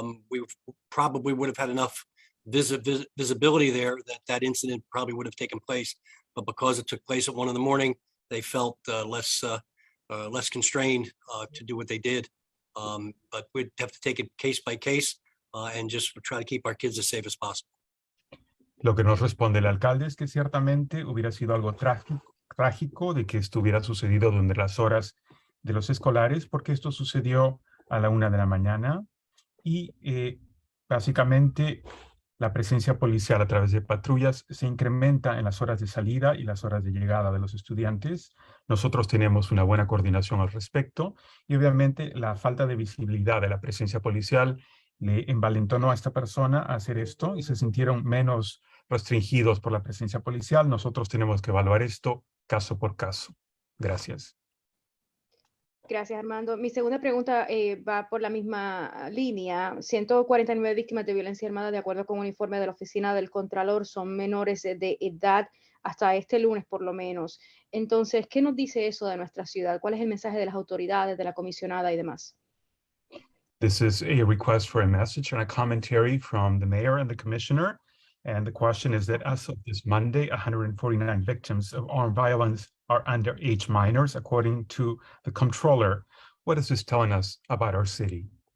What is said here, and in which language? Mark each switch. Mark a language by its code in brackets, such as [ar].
[en] We probably would have had enough visibility there that incident probably would have taken place, but because it took place at 1 in the morning, they felt less constrained to do what they did. But we'd have to take it case by case and just try to keep our kids as safe as possible. [es] Lo que nos responde el alcalde es que ciertamente hubiera sido algo trágico de que estuviera sucedido durante las horas de los escolares, porque esto sucedió a la 1 de la mañana y básicamente la presencia policial a través de patrullas se incrementa en las horas de salida y las horas de llegada de los estudiantes. Nosotros tenemos una buena coordinación al respecto y obviamente la falta de visibilidad de la presencia policial le envalentonó a esta persona a hacer esto y se sintieron menos restringidos por la presencia policial. Nosotros tenemos que evaluar esto caso por caso. Gracias. Gracias, Armando. Mi segunda pregunta va por la misma línea. 149 víctimas de violencia armada, de acuerdo con un informe de la Oficina del Contralor, son menores de edad hasta este lunes, por lo menos. Entonces, ¿qué nos dice eso de nuestra ciudad? ¿Cuál es el mensaje de las autoridades, de la comisionada y demás? [en] This is a request for a message and a commentary from the mayor and the commissioner. And the question is that as of this Monday, 149 victims of armed violence are underage minors, according to the comptroller. What is this telling us about our city?